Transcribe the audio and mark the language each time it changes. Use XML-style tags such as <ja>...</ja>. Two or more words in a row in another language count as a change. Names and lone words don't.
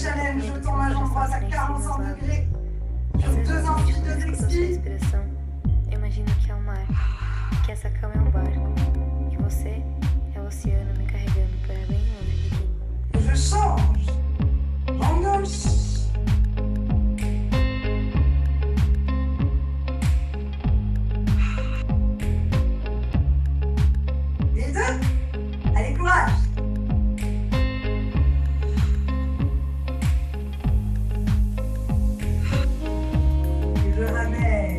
<fr>ramène, je tends ma jambe droite à 45 degrés. Sur 2 inspires, 2 expires.</fr> <pt>Respiração. Eu imagino que é o mar, que essa cama é um barco, que você é o oceano me carregando para bem longe daqui.</pt> <fr>Je change. J'engauche. Les deux. Allez, courage. Et je ramène.</fr>